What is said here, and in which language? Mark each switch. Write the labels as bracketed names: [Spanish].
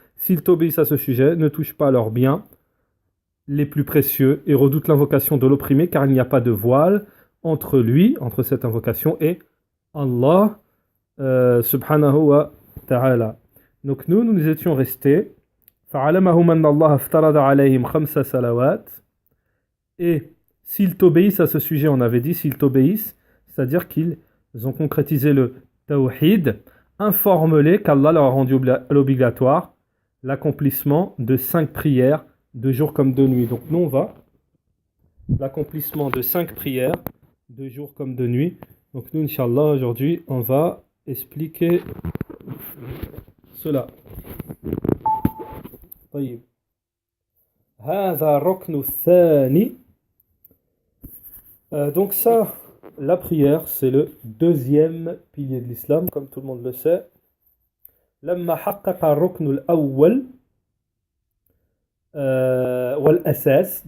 [French] S'ils t'obéissent à ce sujet, ne touche pas leurs biens les plus précieux et redoute l'invocation de l'opprimé car il n'y a pas de voile entre cette invocation et Allah subhanahu wa ta'ala. Donc nous étions restés [Arabic] فَعَلَمَهُمْ أَنَّ اللَّهَ افْتَرَضَ عَلَيْهِمْ 5 صلوات. [French] Et s'ils t'obéissent à ce sujet, on avait dit s'ils t'obéissent, c'est-à-dire qu'ils ont concrétisé le tawhid, informe-les qu'Allah leur a rendu l'obligatoire l'accomplissement de 5 prières de jour comme de nuit. Donc nous on va l'accomplissement de 5 prières de jour comme de nuit. Donc nous Inch'Allah aujourd'hui on va expliquer cela. [Arabic] طيب. هذا الركن الثاني. [French] Donc ça, la prière, c'est le deuxième pilier de l'islam, comme tout le monde le sait. [Arabic] لما حقق الركن الأول والأساس.